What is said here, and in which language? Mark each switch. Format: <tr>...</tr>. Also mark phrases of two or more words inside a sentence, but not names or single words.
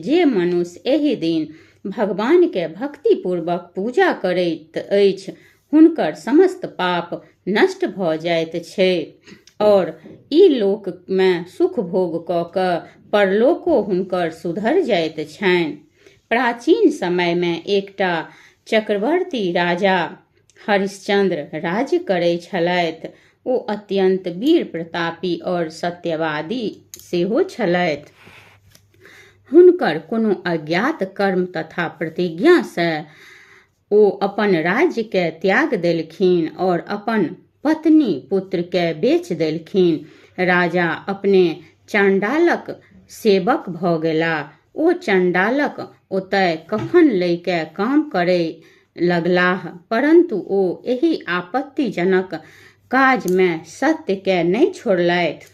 <mai>जे मनुष्य एहि दिन भगवान के भक्ति पूर्वक पूजा करैत अछि, हुनकर समस्त पाप नष्ट भ जाइत छै और ई लोक में सुख भोग क क परलोको हुनकर सुधर जाइत छनि। प्राचीन समय में एकटा चक्रवर्ती राजा हरिश्चंद्र राज्य करै छलथि। ओ अत्यंत वीर प्रतापी और सत्यवादी सेहो छलथि। हुनकर कोनो अज्ञात कर्म तथा प्रतिज्ञा से ओ अपन राज्य के त्याग देलखिन और अपन पत्नी पुत्र के बेच देलखिन। राजा अपने चंडालक सेवक भ गेला। ओ चंडालक ओतय कफन लय के काम करे लगलाह, परंतु ओ एहि आपत्तिजनक काज में सत्य के नहीं छोड़लथि।</mai>